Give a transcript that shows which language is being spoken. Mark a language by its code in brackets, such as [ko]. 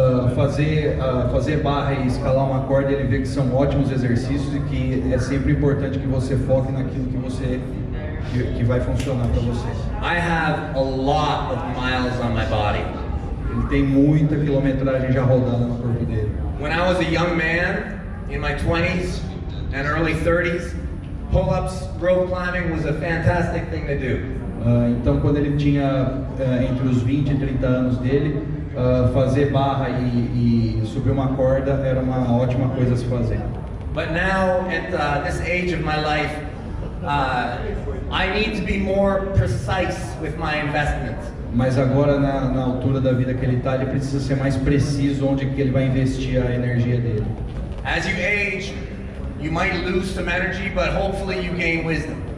[pt] Fazer barra e escalar uma corda, ele vê que são ótimos exercícios e que é sempre importante que você foque naquilo que vai funcionar para você. [en] I have a lot of miles on my body. [pt] Ele tem muita quilometragem já rodada no corpo dele. [en] When I was a young man, in my 20s and early 30s, pull-ups, rope climbing was a fantastic thing to do. [pt] Então, quando ele tinha entre os 20 e 30 anos dele, fazer barra e subir uma corda era uma ótima coisa a se fazer. [en] But now, at this age of my life, I need to be more precise with my investments. [pt] Mas agora, na altura da vida que ele está, ele precisa ser mais preciso onde que ele vai investir a energia dele. [en] As you age, you might lose some energy, but hopefully you gain wisdom.